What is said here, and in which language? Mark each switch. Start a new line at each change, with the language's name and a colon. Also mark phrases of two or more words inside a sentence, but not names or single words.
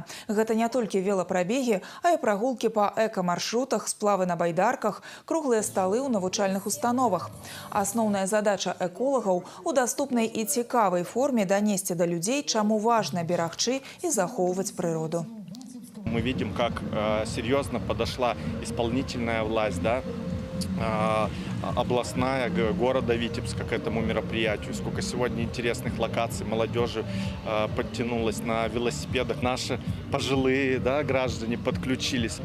Belarusian: Гэта не толькі велапрабегі, а і прагулкі па эка-маршрутах, сплавы на байдарках, круглыя сталы ў навучальных установах. Асноўная задача эколагаў у даступнай і цікавай форме данесці да людзей, чаму важна берагчы і захоўваць прыроду.
Russian: Мы видим, как серьезно подошла исполнительная власть, областная, города Витебска к этому мероприятию. Сколько сегодня интересных локаций, молодежи подтянулась на велосипедах. Наши пожилые граждане подключились.